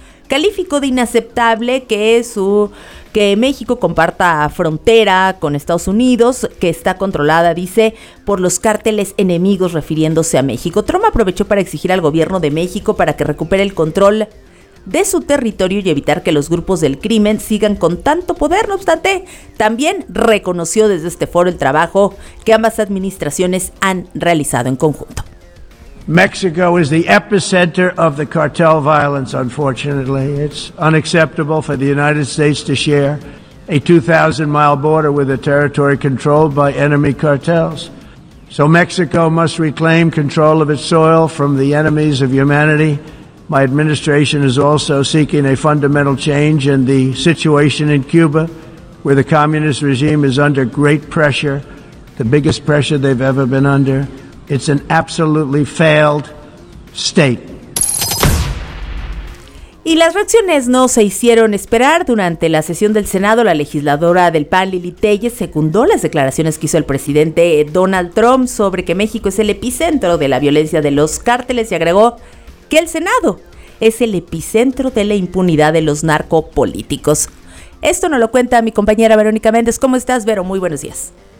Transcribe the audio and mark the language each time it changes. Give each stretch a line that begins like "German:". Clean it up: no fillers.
Spanish: Calificó de inaceptable que México comparta frontera con Estados Unidos, que está controlada, dice, por los cárteles enemigos, refiriéndose a México. Trump aprovechó para exigir al gobierno de México para que recupere el control de su territorio y evitar que los grupos del crimen sigan con tanto poder. No obstante, también reconoció desde este foro el trabajo que ambas administraciones han realizado en conjunto.
English: Mexico is the epicenter of the cartel violence, unfortunately. It's unacceptable for the United States to share a 2,000-mile border with a territory controlled by enemy cartels. So Mexico must reclaim control of its soil from the enemies of humanity. My administration is also seeking a fundamental change in the situation in Cuba, where the communist regime is under great pressure, the biggest pressure they've ever been under. It's an absolutely failed state.
Spanish: Y las reacciones no se hicieron esperar. Durante la sesión del Senado, la legisladora del PAN, Lili Téllez, secundó las declaraciones que hizo el presidente Donald Trump sobre que México es el epicentro de la violencia de los cárteles y agregó que el Senado es el epicentro de la impunidad de los narcopolíticos. Esto nos lo cuenta mi compañera Verónica Méndez. ¿Cómo estás, Vero? Muy buenos días.